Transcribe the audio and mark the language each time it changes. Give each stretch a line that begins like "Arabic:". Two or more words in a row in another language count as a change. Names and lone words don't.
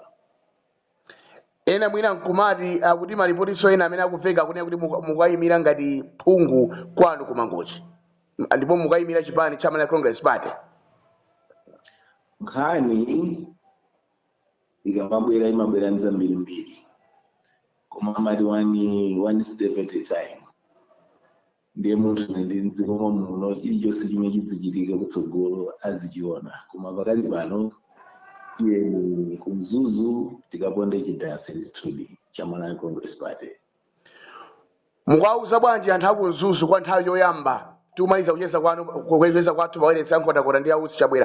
Nyanja: Ena mwina nkumati akuti malipotiso ena amene akuveka kunena kuti mukayimira ngati phungu kwanu kumangochi ndipo mukayimira chipani cha Malawi Congress Party. Nkhani ikamabwera imabwera ndi zambirimbiri koma amati
English: one step at a time.
Nyanja: Ndiye munthu ndi mdziko muno chilichonse chimene chidzichitika kutsogolo azichiona koma pakali pano tiyeni kumzuzu tikaponde chidasi ndithudi cha Malawi Congress Party. Mukauza bwanji anthu akumzuzu kwa nthawi yoyamba tikumaliza kucheza kwanu kukweza kwathu pawailesi yankhotakota ndi ausi chabwera.